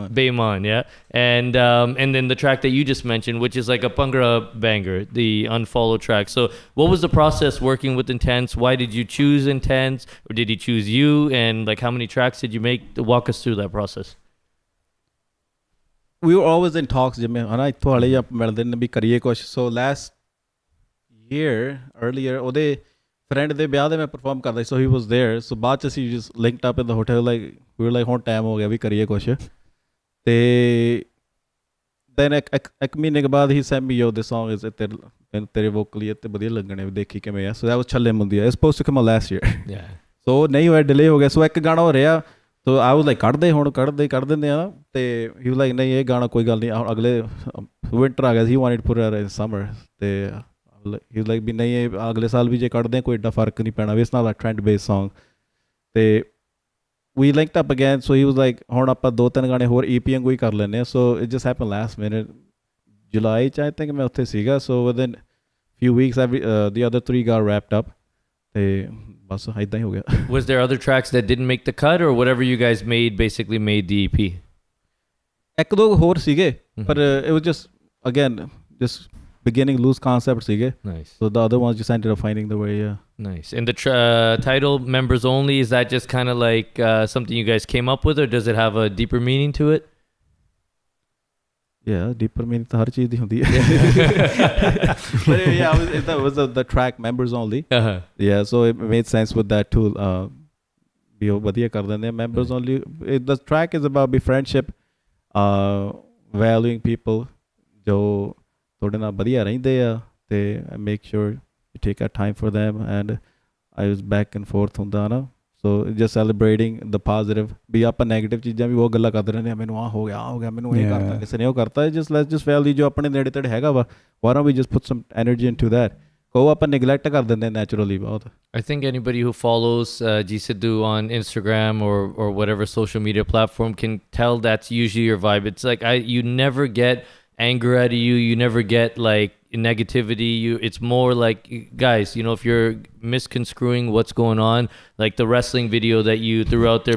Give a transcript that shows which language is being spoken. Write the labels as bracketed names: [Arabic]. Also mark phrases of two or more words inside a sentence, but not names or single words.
[English] Bayman, yeah, and then the track that you just mentioned, which is like a Pungra banger, the Unfollow track. So, what was the process working with Intense? Why did you choose Intense, or did he choose you? And like, how many tracks did you make? Walk us through that process. We were always in talks [Punjabi] ਜਿਵੇਂ ਹਨਾ ਇੱਥੋਂ ਵਾਲੇ ਜਾਂ ਮਿਲਦੇ ਨੇ ਵੀ ਕਰੀਏ ਕੁਛ. [English] So last year earlier [Punjabi] ਉਹਦੇ friend ਦੇ ਵਿਆਹ ਦੇ ਮੈਂ perform ਕਰਦਾ ਸੀ, [English] so he was there. So [Punjabi] ਬਾਅਦ ਚ ਅਸੀਂ [English] just linked up in the hotel, like we were like [Punjabi] ਹੁਣ ਟਾਈਮ ਹੋ ਗਿਆ ਵੀ ਕਰੀਏ ਕੁਛ. ਤੇ then ਇੱਕ ਮਹੀਨੇ ਕੇ ਬਾਅਦ [English] he sent me, yo, this song is [Punjabi] ਤੇਰੇ vocally ਤੇ ਵਧੀਆ ਲੱਗਣੇ, ਵੀ ਦੇਖੀ ਕਿਵੇਂ ਆ. [English] So that was ਛੱਲੇ ਮੁੰਦੀਆ. It's supposed to come out last year. Yeah. [Punjabi] So ਨਹੀਂ ਹੋਇਆ, delay ਹੋ ਗਿਆ. So ਇੱਕ ਗਾਣਾ ਹੋ ਰਿਹਾ. [English] So I was like, [Punjabi] ਕੱਢ ਦਿੰਦੇ ਆ ਨਾ. [English] ਤੇ he was like, [Punjabi] ਨਹੀਂ ਇਹ ਗਾਣਾ ਕੋਈ ਗੱਲ ਨਹੀਂ, ਹੁਣ ਅਗਲੇ winter ਆ ਗਿਆ ਸੀ, [English] he wanted to put it in summer. [Punjabi] ਤੇ he was like ਵੀ ਨਹੀਂ ਇਹ ਅਗਲੇ ਸਾਲ ਵੀ ਜੇ ਕੱਢਦੇ ਕੋਈ ਏਡਾ ਫਰਕ ਨਹੀਂ ਪੈਣਾ, ਵੀ [English] it's not a trend based song. [Punjabi] ਤੇ [English] we linked up again, so he was like [Punjabi] ਹੁਣ ਆਪਾਂ 2-3 ਗਾਣੇ ਹੋਰ EP ਵਾਂਗੂ ਹੀ ਕਰ ਲੈਂਦੇ ਆ. [English] So it just happened last minute. [Punjabi] July ਚ [English] I think [Punjabi] ਮੈਂ ਉੱਥੇ ਸੀਗਾ. [English] So within few weeks the other 3 got wrapped up. [Punjabi] ਤੇ ਬਸ ਏਦਾਂ ਹੀ ਹੋ ਗਿਆ. [English] Was there other tracks that didn't make the cut, or whatever you guys made basically made the EP? [Punjabi] ਇੱਕ ਦੋ ਹੋਰ ਸੀਗੇ, [English] but it was just beginning loose concept ਸੀਗੇ. Nice. So the other ones just ended up finding the way. Yeah. Nice. And the title Members Only, is that just kind of like something you guys came up with, or does it have a deeper meaning to it? Yeah, deeper meaning [Punjabi] ਤਾਂ ਹਰ ਚੀਜ਼ ਦੀ ਹੁੰਦੀ ਹੈ. [English] But yeah, that was the track Members Only. Uh-huh. Yeah, so it made sense with that too. [Punjabi] ਵੀ ਉਹ ਵਧੀਆ ਕਰ ਦਿੰਦੇ ਆ. [English] Members Only, the track is about friendship, valuing people [Punjabi] ਜੋ ਤੁਹਾਡੇ ਨਾਲ ਵਧੀਆ ਰਹਿੰਦੇ ਆ, ਤੇ [English] make sure you take out time for them, and I was back and forth [Punjabi] ਹੁੰਦਾ ਨਾ. [English] So just celebrating the positive. [Punjabi] ਵੀ ਆਪਾਂ ਨੈਗੇਟਿਵ ਚੀਜ਼ਾਂ ਵੀ ਉਹ ਗੱਲਾਂ ਕਰਦੇ ਰਹਿੰਦੇ ਆ, ਮੈਨੂੰ ਆਹ ਹੋ ਗਿਆ ਮੈਨੂੰ ਇਹ ਕਰਤਾ, ਕਿਸੇ ਨੇ ਉਹ ਕਰਤਾ. [English] just let's just value [Punjabi] ਜੋ ਆਪਣੇ ਨੇੜੇ ਤੇੜੇ ਹੈਗਾ ਵਾ. [English] why don't we just put some energy into that? [Punjabi] ਉਹ ਆਪਾਂ neglect ਕਰ ਦਿੰਦੇ naturally ਬਹੁਤ. [English] I think anybody who follows G.Sidhu on Instagram or whatever social media platform can tell that's usually your vibe. It's like you never get anger out of you. You never get like negativity. It's more like, guys, you know, if you're misconstruing what's going on, like the wrestling video that you threw out there.